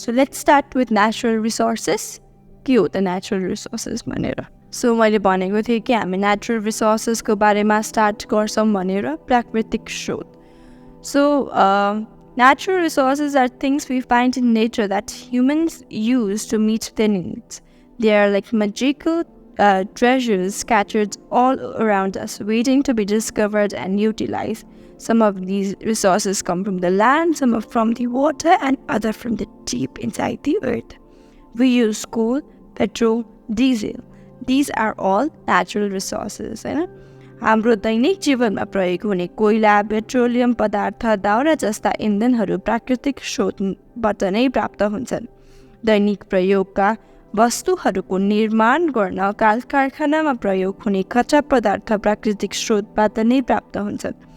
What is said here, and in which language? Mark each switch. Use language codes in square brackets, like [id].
[en] So let's start with natural resources. [ne] के हो त [en] Natural resources भनेर? [ne] सो मैले भनेको थिएँ कि हामी नेचुरल रिसोर्सेसको बारेमा स्टार्ट गर्छौँ भनेर, प्राकृतिक स्रोत। [en] So natural resources are things we find in nature that humans use to meet their needs. They are like magical treasures scattered all around us, waiting to be discovered and utilized. Some of these resources come from the land, some are from the water, and other from the deep inside the earth. We use coal, petrol, diesel. These are all natural resources. [ne] हाम्रो दैनिक जीवनमा प्रयोग हुने कोइला, petroleum पदार्थ, दाउरा जस्ता इन्धनहरू प्राकृतिक स्रोतबाट नै प्राप्त हुन्छन्। दैनिक प्रयोगका वस्तुहरूको निर्माण गर्न कारखानामा प्रयोग हुने कच्चा पदार्थ प्राकृतिक स्रोतबाट नै प्राप्त हुन्छन्।